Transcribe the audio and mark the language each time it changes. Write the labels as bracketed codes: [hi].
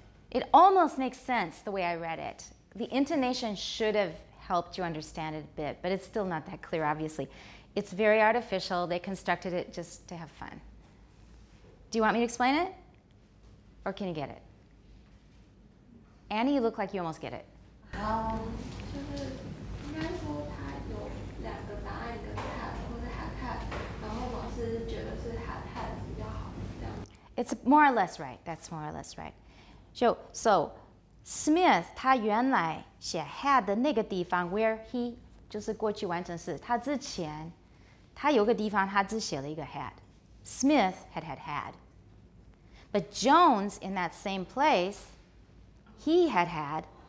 [en] It almost makes sense the way I read it. The intonation should have helped you understand it a bit, but it's still not that clear, obviously. It's very artificial. They constructed it just to have fun. Do you want me to explain it? Or can you get it? Annie, you look like you almost get it. [zh] 就是应该说他有两个答案，一个 had 或者 had， 然后老师觉得是 had 比较好，这样。 [en] It's more or less right. That's more or less right. [zh] So Smith 他原来写 had 的那个地方 [en] where he [zh] 就是过去完成式，他之前他有个地方他只写了一个 had. [en] Smith had. But Jones in that same place, he had.